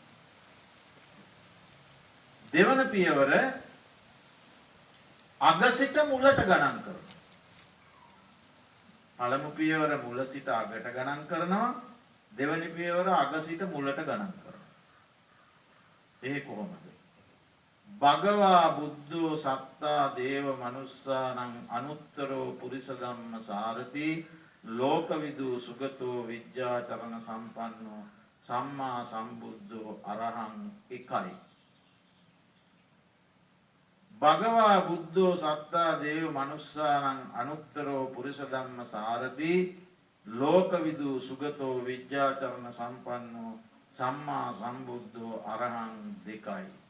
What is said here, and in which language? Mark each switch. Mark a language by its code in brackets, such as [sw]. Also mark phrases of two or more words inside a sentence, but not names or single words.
[si] දෙවන පියවර අග සිට මුලට ගණන් කරනවා. පළමු පියවර මුල සිට අගට ගණන් කරනවා. දෙවනි පියවර අග සිට මුලට ගණන් කරනවා. ඒ කොහොමද? [pi] භගවා බුද්ධෝ සත්තා දේව මනුස්සානං අනුත්තරෝ පුරිස ධම්ම සාරති ලෝකවිදු සුගතෝ විජ්ජාචරණ සම්පන්නෝ සම්මා සම්බුද්ධෝ අරහං එකයි. භගවා බුද්ධෝ සත්තා දේව මනුස්සානං අනුත්තරෝ පුරිස ධම්ම සාරති ලෝකවිදු සුගතෝ විජ්ජාචරණ සම්පන්නෝ සම්මා සම්බුද්ධෝ අරහං දෙකයි.